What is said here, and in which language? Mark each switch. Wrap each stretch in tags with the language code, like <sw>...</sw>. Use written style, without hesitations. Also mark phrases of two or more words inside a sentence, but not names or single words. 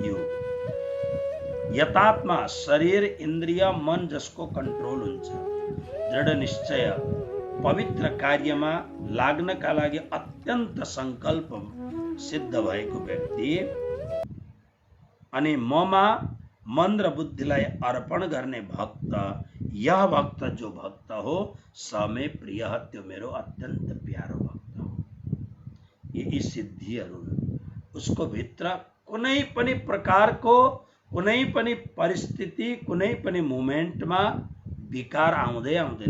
<ne>योग यतात्मा, शरीर इन्द्रिय मन जसको कन्ट्रोल हुन्छ, दृढ निश्चय, पवित्र कार्यमा लाग्नका लागि अत्यन्त संकल्प सिद्ध भएको व्यक्ति, अनि ममा मन र बुद्धिलाई अर्पण गर्ने भक्त, यह भक्त जो भक्त हो समे प्रिय, त्यो मेरो अत्यन्त प्यारो भक्त हो। यी सिद्धिहरू उसको भित्र कुनै पनि प्रकारको, कुनै पनि परिस्थिति, कुनै पनि मोमेन्टमा विकार आउँदै आउँदैन।</ne>